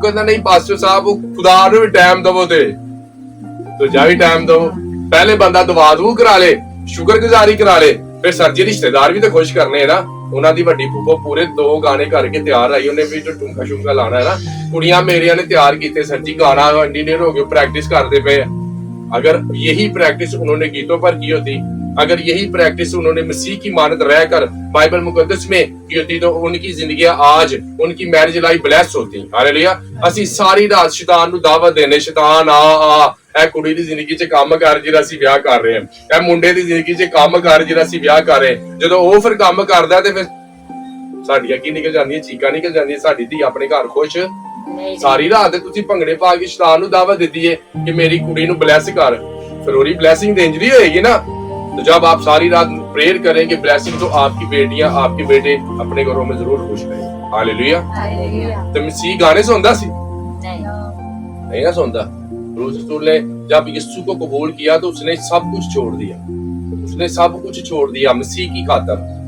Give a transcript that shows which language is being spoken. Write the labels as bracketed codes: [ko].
[pa] ਕਹਿੰਦਾ ਨਹੀਂ ਪਾਸਟਰ ਸਾਹਿਬ ਉਹ ਖੁਦਾ ਨੂੰ ਵੀ ਟਾਈਮ ਦਵੋ ਤੇ ਦੂਜਾ ਵੀ ਟਾਈਮ ਦਵੋ। ਪਹਿਲੇ ਬੰਦਾ ਦੁਆ ਦੂ ਕਰਾ ਲੇ, ਸ਼ੁਕਰਗੁਜ਼ਾਰੀ ਕਰਾ ਲੇ, ਫਿਰ ਸਰ ਜੀ ਰਿਸ਼ਤੇਦਾਰ ਵੀ ਤਾਂ ਖੁਸ਼ ਕਰਨੇ ਹੈ ਨਾ। ਉਹਨਾਂ ਦੀ ਵੱਡੀ ਫੁੱਫੋ ਪੂਰੇ 2 ਗਾਣੇ ਕਰਕੇ ਤਿਆਰ ਆਈ, ਉਹਨੇ ਵੀ ਜੋ ਟੁੰਕਾ ਸ਼ੁੰਕਾ ਲਾਣਾ ਹੈ ਨਾ। ਕੁੜੀਆਂ ਮੇਰੀਆਂ ਨੇ ਤਿਆਰ ਕੀਤੇ ਸਰ [hi] जी गाना इंजीनियर हो गए, प्रैक्टिस करते पे। अगर यही प्रैक्टिस उन्होंने गीतों पर की होती, अगर यही प्रैक्टिस उन्होंने मसीह की मानद रहकर बाइबल मुकद्दस में की होती तो उनकी जिंदगियां आज, उनकी मैरिज लाइफ ब्लेस होती। हालेलुया। [pa] ਅਸੀਂ ਸਾਰੀ ਰਾਤ ਸ਼ੈਤਾਨ ਨੂੰ ਦਾਵਤ ਦੇਨੇ, ਸ਼ੈਤਾਨ ਆ ਇਹ ਕੁੜੀ ਦੀ ਜ਼ਿੰਦਗੀ 'ਚ ਕੰਮ ਕਰ ਜਿਹੜਾ ਅਸੀਂ ਵਿਆਹ ਕਰ ਰਹੇ ਹਾਂ, ਇਹ ਮੁੰਡੇ ਦੀ ਜ਼ਿੰਦਗੀ 'ਚ ਕੰਮ ਕਰ ਜਿਹੜਾ ਅਸੀਂ ਵਿਆਹ ਕਰ ਰਹੇ ਹਾਂ। ਜਦੋਂ ਉਹ ਫਿਰ ਕੰਮ ਕਰਦਾ ਤੇ ਫਿਰ ਸਾਡੀਆਂ ਕੀ ਨਿਕਲ ਜਾਂਦੀਆਂ, ਚੀਕਾਂ ਨਿਕਲ ਜਾਂਦੀਆਂ, ਸਾਡੀ ਧੀ ਆਪਣੇ ਘਰ ਖੁਸ਼। ਸਾਰੀ ਰਾਤ ਤੁਸੀਂ ਭੰਗੜੇ ਪਾ ਕੇ ਸ਼ੈਤਾਨ ਨੂੰ ਦਾਵਤ ਦਿੱਤੀ ਹੈ ਕਿ ਮੇਰੀ ਕੁੜੀ ਨੂੰ ਬਲੈਸ ਕਰ, ਫਿਰ ਉਹਦੀ ਬਲੈਸਿੰਗ ਦੇਂਜਰੀ ਹੋਏਗੀ ना। [hi] तो जब आप सारी रात प्रेयर करेंगे ब्लेसिंग, तो आपकी बेटियां, आपके बेटे अपने घरों में जरूर खुश रहेंगे। हालेलुया। तो मसीह गाने सुनता सी नहीं ना सुनता। रसूल ने जब यीशु को कबूल किया तो उसने सब कुछ छोड़ दिया, उसने सब कुछ छोड़ दिया मसीह की खातर।